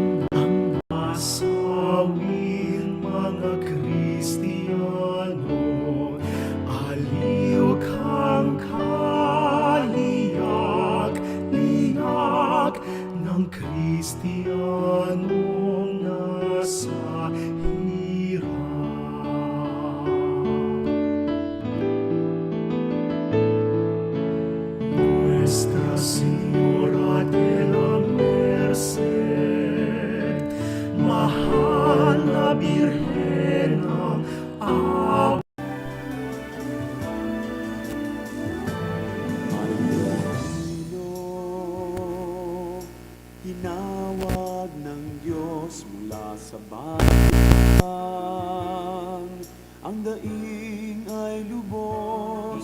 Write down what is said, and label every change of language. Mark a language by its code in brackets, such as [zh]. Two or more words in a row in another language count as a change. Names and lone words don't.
[tl] nasawin mga Kristiyano, aliw kang kaliyak-liyak ng Kristiyanong nasa hirap. [es] Nuestra Señora de la Merced, [tl] Mahal na Birhen ng Awa. Tinawag ng Diyos mula sa bayan, ang daing ay lubos.